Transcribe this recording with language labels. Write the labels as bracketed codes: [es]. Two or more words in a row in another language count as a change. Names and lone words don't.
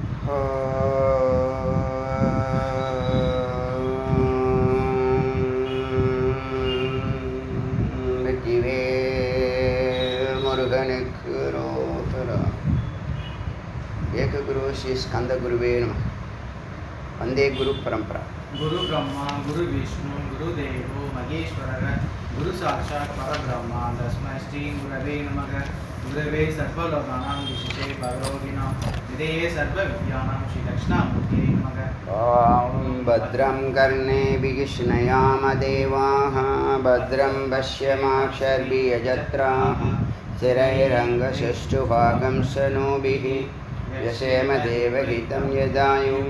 [ta] முருகனுக்கு ரோகரா. [sa] एकगुरु श्री स्कन्द गुरुवे नम. वन्दे गुरु परम्परा. गुरु ब्रह्मा गुरु विष्णु गुरुदेवो महेश्वरः गुरु साक्षात् परब्रह्म तस्मै श्री गुरवे नमः. गुरवे सर्वलोकानां विशिष्टे परोगिणां विधेये सर्वविद्यानां श्री दक्षिणामूर्तये नमः. ॐ भद्रं कर्णेभिः शृणुयाम देवाः भद्रं पश्येमाक्षभिर्यजत्राः स्थिरैरङ्गसुष्ठुभागं शनोभिः यशेम देवहितं यदायुः.